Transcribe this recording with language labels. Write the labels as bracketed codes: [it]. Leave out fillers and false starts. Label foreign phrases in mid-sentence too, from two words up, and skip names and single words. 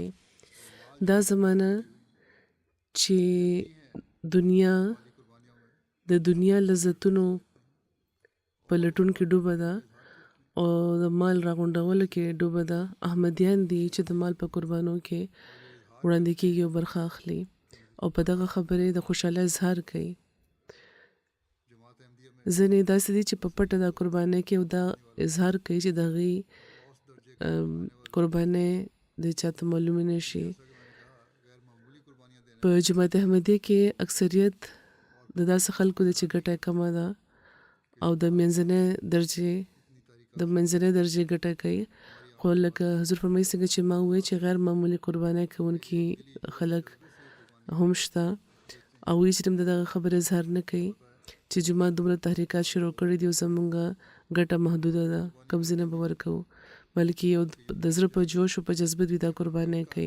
[ps] دا زمانه چې دنیا د دنیا لذتونو په لټون کې ډوبه ده او د مال راغونډولو کې ډوبه ده. احمدیان دي چې د مال په قربانو کې وړاندې کېږي او برخه اخلي او په دغه خبرې د خوشحالۍ اظهار کوي. [ur] جماعت احمدیہ میں [ps] ځینې داسې دي چې په پټه دا قربانۍ کې دا اظهار کوي چې د هغې قربانۍ د چاته معلومې نه شي. [ur] غیر معمولی قربانیاں دینے [ps] په جماعت احمدیه کې اکثریت د داسې خلکو ده چې ګټه یې کمه ده او د منځنۍ درجې ګټه کوي. خو لکه حضور فرمایي څنګه چې ما وویل چې غیر معمولي قربانۍ کوونکي خلک هم شته او هیڅ هم د دغه خبرې اظهار نه کوي چې جماعت دومره تحریکات شروع کړي دي او زمونږ ګټه محدوده ده، کم ځای نه به ورکوو، بلکې یو د زړه په جوش او په جذبه دوی دا قربانۍ کوي.